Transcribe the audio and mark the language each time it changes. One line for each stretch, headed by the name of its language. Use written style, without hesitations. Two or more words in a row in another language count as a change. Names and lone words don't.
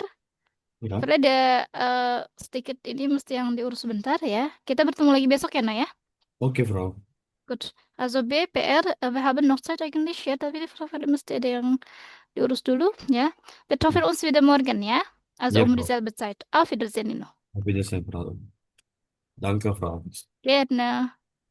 Indonesian: Ya. Karena ada sedikit ini mesti yang diurus sebentar ya. Kita bertemu lagi besok ya, Nah ya. Oke, bro.
German: Gut. Also B, PR, wir haben noch Zeit eigentlich ya,
Indonesian: tapi die Frau mesti ada yang diurus dulu ya.
German: Wir treffen uns wieder morgen ya. Also Ja, um Frau. dieselbe Zeit. Auf Wiedersehen, Nino. Auf Wiedersehen, Frau. Danke, Frau. Gerne.